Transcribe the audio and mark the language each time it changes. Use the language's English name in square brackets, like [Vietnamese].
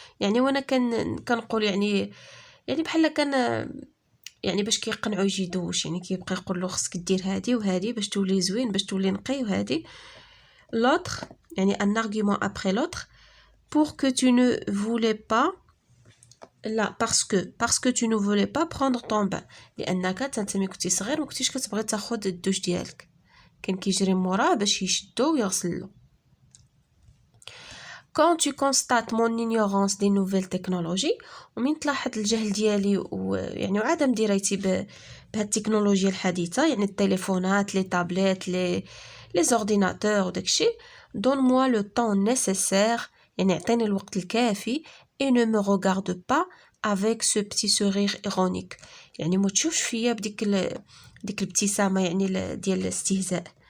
[Arabic] يعني وانا كنقول يعني بحال كان يعني باش كيقنعو يجي يدوش يعني كيبقى يقول له خصك دير هادي وهادي باش تولي زوين باش تولي نقي وهادي. [French] l'autre يعني un argument après l'autre pour que tu ne voulais pas لا parce que tu ne voulais pas prendre ton bain [Arabic] لأنك تنتمي كنتي صغير ما كنتيش كتبغي تاخد الدوش ديالك كان كيجري موراه باش يشدو ويغسل له. [French] Quand tu constates mon ignorance des nouvelles technologies [Arabic] ومن تلاحظ الجهل ديالي ويعني وعدم درايتي بهاد التكنولوجيا الحديثة يعني التليفونات لي تابلت لي زورديناتور وداكشي [French] donne-moi le temps nécessaire [Arabic] يعني اعطيني الوقت الكافي [French] et ne me regarde pas avec ce petit sourire ironique [Arabic] يعني ما تشوفش فيا بديك ديك الابتسامة يعني ديال الاستهزاء.